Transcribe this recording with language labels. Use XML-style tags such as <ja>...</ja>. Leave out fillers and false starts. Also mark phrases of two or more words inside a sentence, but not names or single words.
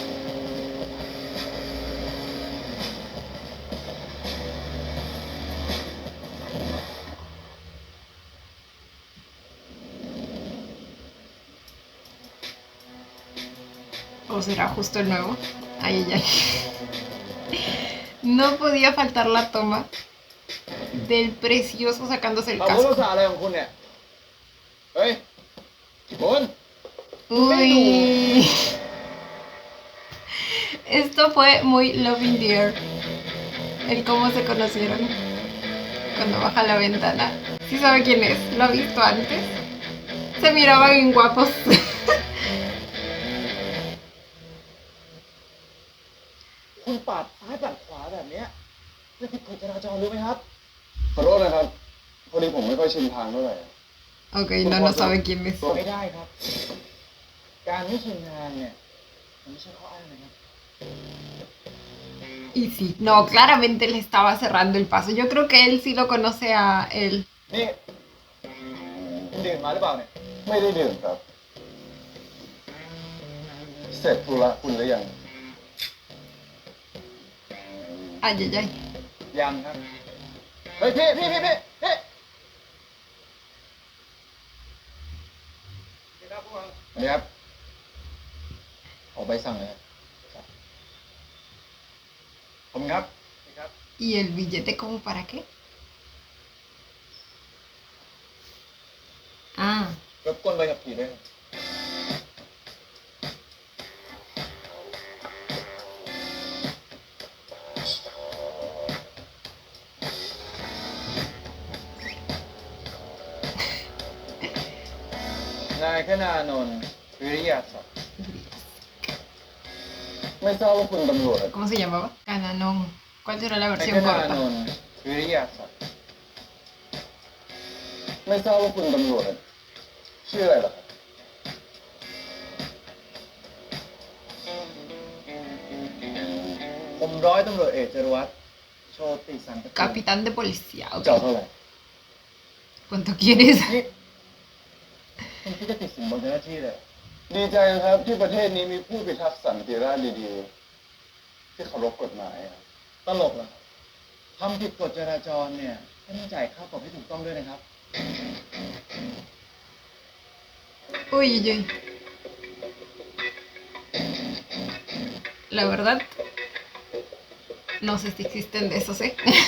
<es>¿O será justo el nuevo? Ay, ay, ay. No podía faltar la toma del precioso sacándose el</es> <th>เอาพูด</th> <es>casco.</es> <th>ภาษาอะไรของคุณเนี่ย เฮ้ยคุณ</th> <es>Uy. Esto fue muy Loving Dear. El cómo se conocieron. Cuando baja la ventana. ¿Sí sabe quién es? ¿Lo ha visto antes? Se miraban en guapos.</es> <th>คุณปาดซ้ายปาดขวาแบบเนี้ยจะผิดกฎจราจรรู้ไหมครับ ขอโทษนะครับ พอดีผมไม่ค่อยชินทางเท่าไหร่</th> <es>Ok, no sabe quién es.</es> <th>ไม่ได้ครับ การไม่ชินทางเนี่ยมันไม่ใช่ข้ออ้างนะครับ</th> <es>Y sí, no, claramente le estaba cerrando el paso. Yo creo que él sí lo conoce a él.</es> <th>นี่คุณดื่มมาหรือเปล่าเนี่ย ไม่ได้ดื่มครับ เสร็จธุระคุณหรือยัง</th> <es>Ay, ay, ay.</es> <th>ยังครับ เฮ้ยพี่ สวัสดีครับ ออกใบสั่งเลยครับขอบคุณครับ</th> <es>¿Y el billete como para qué? Ah,</es> <th>รบกวนใบขับขี่ด้วยครับนายคณานนท์วิริยาศักดิ์ ไม่ทราบว่าคุณตำรวจ</th> <es>¿cómo se llamaba? Cananón. ¿Cuál será la</es> <th>นาย</th> <es>versión</es> <th>คณา</th> <es>corta?</es> <th>นนท์วิริยาศักดิ์ ไม่ทราบว่าคุณตำรวจชื่ออะไรเหรอครับ ผมร้อยตำรวจเอกจรวัตรโชติสันตกุล</th> <es>Capitán de policía. Ok.</es> <th>เจ้าเท่าไหร่</th> <es>¿Cuánto quieres?</es> <th>นี่คุณคิดจะติดสินบนเจ้าหน้าที่เลย ดีใจครับที่ประเทศนี้มีผู้พิทักษ์สันติราษฎร์ดีๆที่เคารพกฎหมายครับ ตลกเหรอทำผิดกฎจราจรเนี่ยต้องจ่ายค่าปรับให้ถูกต้องด้วยนะครับ</th> <es>Uy, uy, uy. La verdad, no sé si existen de esos, ¿eh?</es>